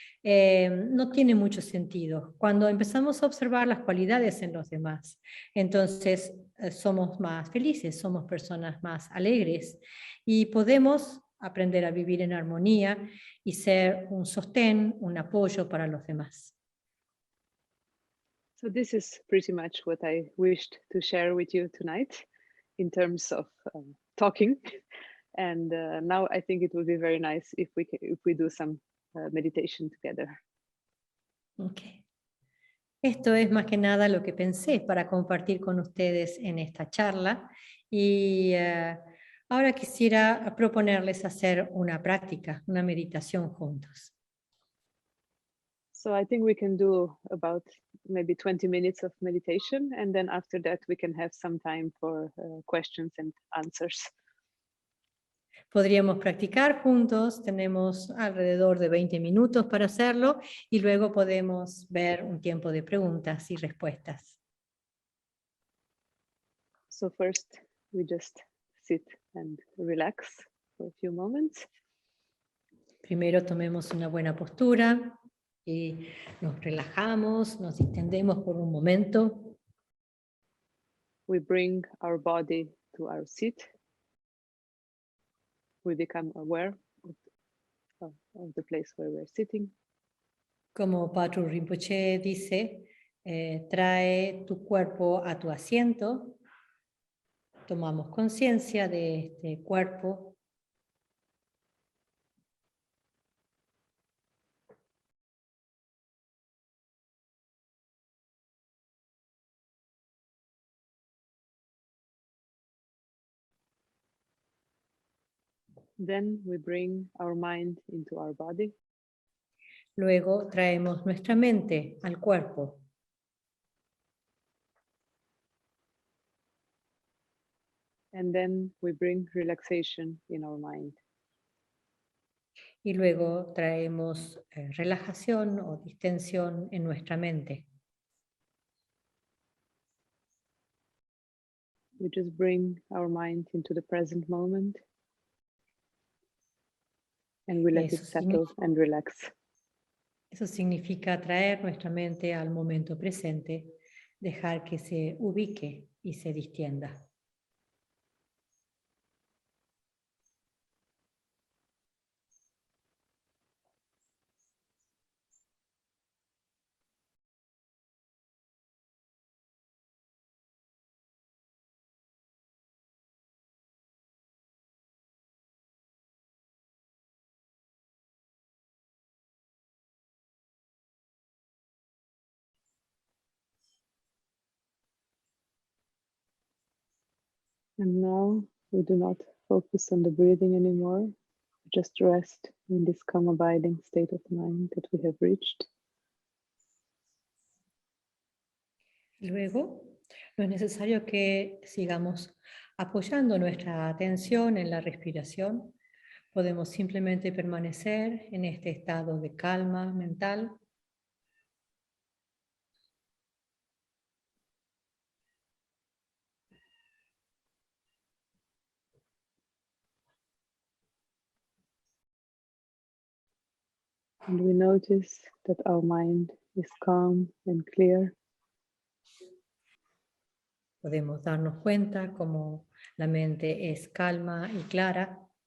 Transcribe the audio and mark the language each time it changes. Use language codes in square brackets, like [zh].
[es] No tiene mucho sentido. Cuando empezamos a observar las cualidades en los demás, entonces somos más felices, somos personas más alegres y podemos aprender a vivir en armonía y ser un sostén, un apoyo para los demás. [en] So this is pretty much what I wished to share with you tonight in terms of talking. And now I think it would be very nice if we do some meditation together. Okay. [es] Esto es más que nada lo que pensé para compartir con ustedes en esta charla y ahora quisiera proponerles hacer una práctica, una meditación juntos. [en] So I think we can do about maybe 20 minutes of meditation, and then after that we can have some time for questions and answers. [es] Podríamos practicar juntos, tenemos alrededor de 20 minutos para hacerlo y luego podemos ver un tiempo de preguntas y respuestas. [en] So first we just sit and relax for a few moments. [es] Primero tomemos una buena postura y nos relajamos, nos distendemos por un momento. [en] We bring our body to our seat. We become aware of the place where we're sitting. [es] Como Patrul Rinpoche dice, trae tu cuerpo a tu asiento. Tomamos conciencia de este cuerpo. [en] Then we bring our mind into our body. [es] Luego traemos nuestra mente al cuerpo. [en] And then we bring relaxation in our mind. [es] Y luego traemos relajación o distensión en nuestra mente. [en] We just bring our mind into the present moment. And we let it settle and relax. [es] Eso significa traer nuestra mente al momento presente, dejar que se ubique y se distienda. [en] And now We do not focus on the breathing anymore. Just rest in this calm, abiding state of mind that we have reached. [es] Luego, no es necesario que sigamos apoyando nuestra atención en la respiración. Podemos simplemente permanecer en este estado de calma mental. [en] And we notice that our mind is calm and clear. [es] Podemos darnos cuenta cómo la mente es calma y clara.